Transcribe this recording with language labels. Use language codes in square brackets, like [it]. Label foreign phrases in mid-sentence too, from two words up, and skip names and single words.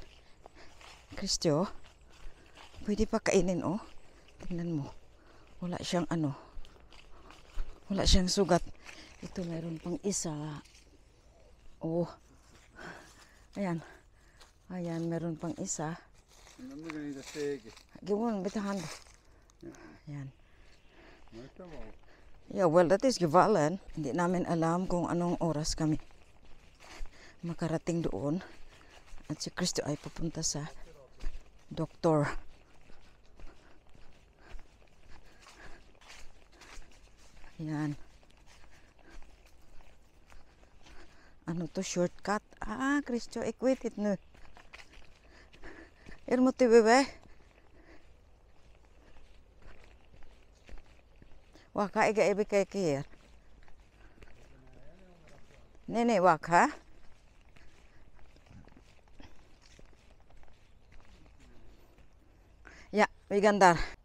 [tl] Kristyo, pwede pa kainin, oh. Tingnan mo. Wala siyang ano. Wala siyang sugat. Ito mayroon pang isa. Oh. Ayan. Ayan, meron pang isa. [nl] En dan moet je niet dat steken. Gewoon met de handen. Ayan. Maar dat kan wel. Ja, [en] well, that is gevallen. [tl] Hindi namin alam kung anong oras kami makarating doon. At si Cristo ay pupunta sa doktor. Yan. Ano to, shortcut? Ah, Cristo, [nl] ik weet het nu. Er moeten we weg. Wacht, ga ik even kijken hier. Nee, wacht, hè. Ja, we gaan daar.